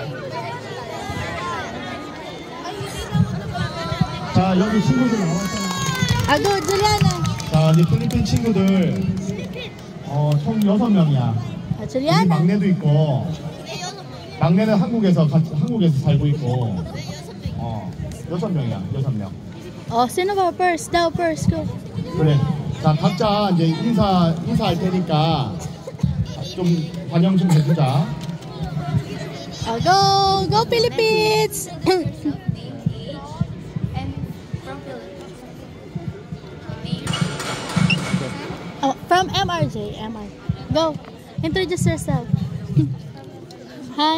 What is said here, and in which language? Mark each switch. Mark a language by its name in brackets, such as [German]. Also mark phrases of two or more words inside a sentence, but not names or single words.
[Korean] 자, 여기 친구들 나왔잖아. [English] Ah, go, Juliana. 자, 이 필리핀 친구들 총 6명이야. Ah, [Korean] 우리 Juliana. 막내도 있고 막내는 한국에서 살고 있고 6명이야. 6명. [Filipino] Oh, sino ba? First, daw, [English] first, go. [Korean] 그래. 자, 각자 이제 인사할 테니까 좀 환영 좀 해주자. [English] Oh, go, go Philippines. Oh, from MRJ, MR. Go. Introduce yourself. Hi.